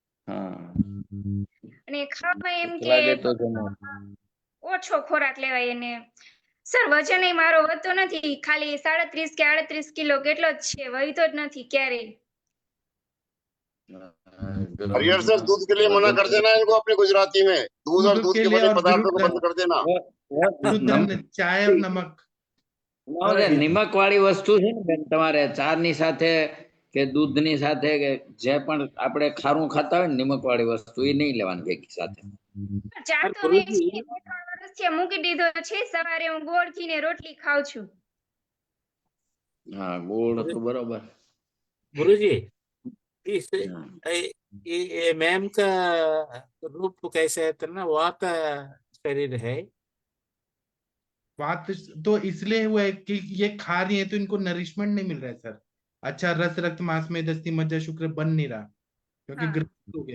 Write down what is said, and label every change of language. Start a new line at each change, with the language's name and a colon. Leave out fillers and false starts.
Hindi: हाँ.
Gujarati: અને ખાવામાં એમ ભૂખ કે લાગે તો જમો. ઓછો ખોરાક લેવાય એને। સર વજન મારો વધતો નથી, ખાલી 37 કે 38 કિલો કેટલો જ છે, વધતો જ નથી ક્યારેય।
Hindi: हरिहर सर, दूध के लिए मना कर देना इनको अपने गुजराती में, दूध और दूध के लिए बने और पदार्थों को बंद कर देना। चाय और नमक।
Gujarati: નિમક વાળી વસ્તુ છે ને બેન, તમારે ચા ની સાથે કે દૂધ ની સાથે કે જે પણ આપણે ખારું ખાતા હોય ને, નિમક વાળી વસ્તુ એ નહીં લેવાની ભેગી સાથે। ચા તો મેં 2-3 વર્ષથી મૂકી દીધો છે, સવારે હું ગોળ ઘી ને રોટલી ખાઉં છું। હા, ગોળ તો બરોબર।
Hindi: गुरुजी ये मैम का रूप कैसे है तो ना वात शरीर है। बात तो इसलिए हुआ है कि ये खा रही है तो इनको नरिशमेंट नहीं मिल रहा है सर। अच्छा रस रक्त मांस में दस्ती मज्जा शुक्र बन नहीं रहा क्योंकि